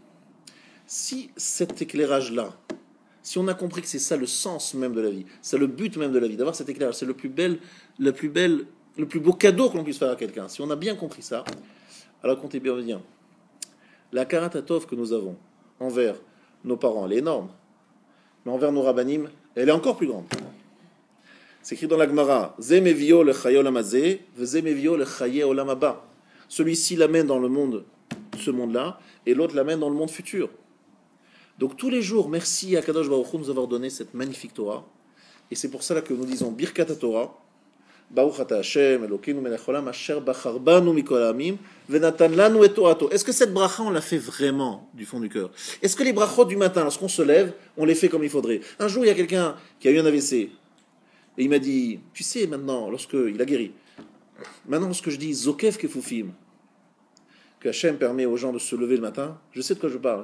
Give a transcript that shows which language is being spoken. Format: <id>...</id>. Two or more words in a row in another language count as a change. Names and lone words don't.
<fr>Si cet éclairage-là, si on a compris que c'est ça le sens même de la vie, c'est le but même de la vie, d'avoir cet éclairage, c'est le plus beau cadeau que l'on puisse faire à quelqu'un. Si on a bien compris ça, alors comptez bien. La</fr> <he>הכרת הטוב</he> <fr>que nous avons envers nos parents, elle est énorme. Mais envers nos rabbanim, elle est encore plus grande. C'est écrit dans la Gemara,</fr> <he>זה מביאו לחיי עולם הזה, ומביאו לחיי עולם הבא.</he> <fr>Celui-ci l'amène dans le monde, ce monde-là, et l'autre l'amène dans le monde futur. Donc tous les jours, merci à Kadosh Baruch Hu de nous avoir donné cette magnifique Torah. Et c'est pour cela que nous disons Birkat HaTorah,</fr> <he>ברוך אתה השם, אלוקינו מלך עולם, אשר בחר בנו מכל העמים, ונתן לנו את תורתו.</he> <fr>Est-ce que cette bracha, on l'a fait vraiment du fond du cœur? Est-ce que les brachot du matin, lorsqu'on se lève, on les fait comme il faudrait? Un jour, il y a quelqu'un qui a eu un AVC, et il m'a dit, tu sais maintenant, lorsqu'il a guéri, maintenant lorsque je dis</fr> <he>זוקף כפופים,</he> <fr>que Hashem permet aux gens de se lever le matin, je sais de quoi je parle.</fr>